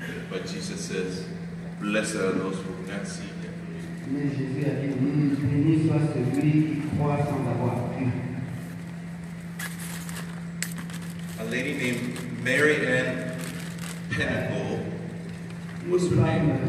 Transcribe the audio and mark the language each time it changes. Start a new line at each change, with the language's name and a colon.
English: but Jesus says, blessed are those who do not see him.
French: mais Jésus a dit, béni soit celui qui croit sans avoir vu.
English: lady named Mary Ann Pennicle. What's her name?